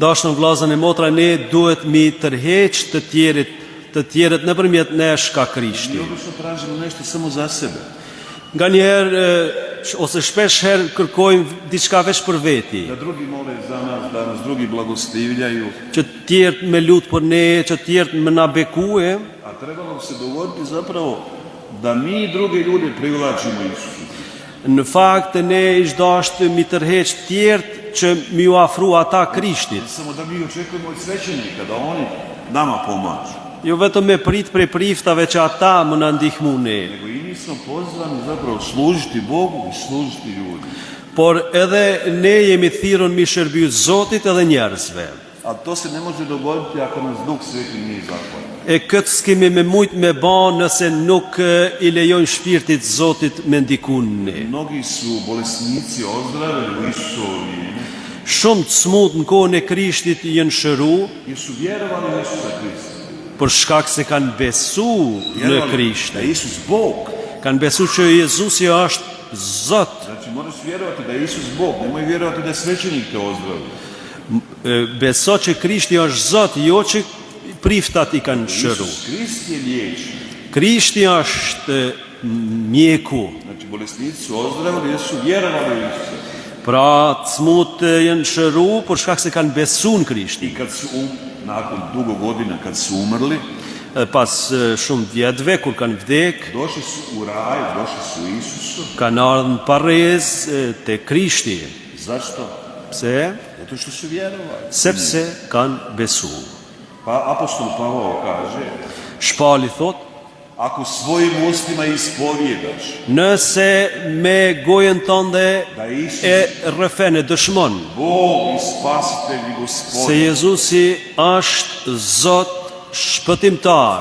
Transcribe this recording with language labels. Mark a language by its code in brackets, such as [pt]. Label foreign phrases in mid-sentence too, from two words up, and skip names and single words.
[sq] Dashur vëllezër e motra, ne duhet mi tërheq të tjerët nëpërmjet nesh ka Krishti. [hr] Mi obično tražimo nešto samo za sebe. [sq] Nga njerë, ose shpesh herë kërkojmë diçka veç për veti, [hr] Da drugi mole za nas, da nas drugi blagoslivljaju, [sq] që tjerët me lutë për ne, që tjerët me na bekue, [hr] a trebalo bi se dogoditi zapravo da mi druge ljude privlačimo Isusu. [sq] në fakt ne ish dashtë mi tërheq tjerët që mi u afru ata Krishtit. [hr] Samo da mi očekujemo od svećenika da oni nama pomažu. [sq] Jo vetëm me prit prej priftave që ata më na ndihmu ne, [hr] Nego i mi smo pozvani zapravo služiti Bogu i služiti ljudima. [sq] por edhe ne jemi thirrur mi shërby Zotit edhe njerëzve. [hr] A to se ne može dogoditi ako nas Duh Sveti nije zahvalan. [sq] E këtë s'kemi me mujt me ba nëse nuk i lejojnë shpirtit Zotit me ndikun ne. [hr] Mnogi su bolesnici ozdravili u Isusovo ime [sq] Shumë të smut në kohën e Krishtit jenë shëru, [hr] jer su vjerovali u Isusa Krista. [sq] për shkak se kanë besu në [hr] Vjerovali da [sq] Krisht. [hr] je Isus Bog. [sq] Kanë besu që Jezusi është Zot. [hr] Znači moraš vjerovati da je Isus Bog, nemoj vjerovati da je svećenik te ozdravio. [sq] Beso që Krishti është Zot, jo që priftat i kanë shëru. [hr] Isus Krist je liječnik. [sq] Krishti është mjeku. [hr] Znači bolesnici su ozdravili jer su vjerovali u Isusa. [sq] Pra të smut jenë shëru për shkak se kanë besu në Krishtin. [hr] I kad su nakon dugo godina kad su umrli, [sq] Pas shumë vjetëve, kur kanë vdek, [hr] došli su u raj, došli su u Isusu. [sq] kanë ardhën parez te Krishti. [hr] Zašto? [sq] Pse? [hr] Zato što su vjerovali. [sq] Sepse kanë besu. [hr] Pa apostol Pavao kaže, [sq] Shpali thot, [hr] ako svojim ustima ispovjedaš [sq] nëse me gojen tënde [hr] da je Isus [sq] e rrëfen e dëshmon [hr] Bog i spasitelj i [sq] se [hr] Gospodin, [sq] Jezusi është Zot shpëtimtar,